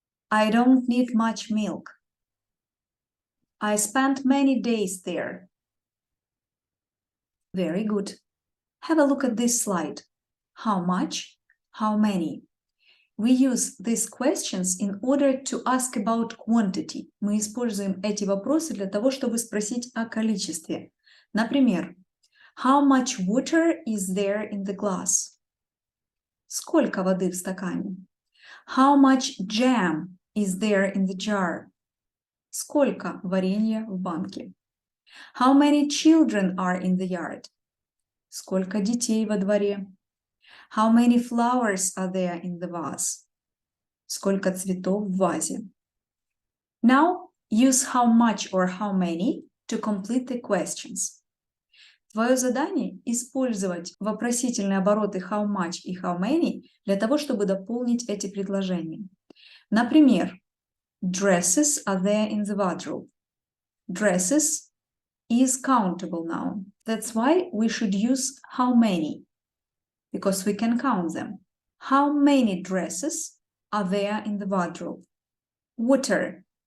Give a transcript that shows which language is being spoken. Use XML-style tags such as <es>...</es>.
<en>I don't need much milk. I spent many days there. Very good. Have a look at this slide. How much? How many? We use these questions in order to ask about quantity.</en> <ru>Мы используем эти вопросы для того, чтобы спросить о количестве. Например,</ru> <en>how much water is there in the glass?</en> <ru>Сколько воды в стакане?</ru> <en>How much jam is there in the jar?</en> <ru>Сколько варенья в банке?</ru> <en>How many children are in the yard?</en> <ru>Сколько детей во дворе?</ru> <en>How many flowers are there in the vase?</en> <ru>Сколько цветов в вазе?</ru> <en>Now use how much or how many to complete the questions.</en> <ru>Твое задание – использовать вопросительные обороты</ru> <en>how much и how many</en> <ru>для того, чтобы дополнить эти предложения. Например,</ru> <en>dresses are there in the wardrobe. Dresses is countable noun. That's why we should use how many, because we can count them. How many dresses are there in the wardrobe? Water.</en>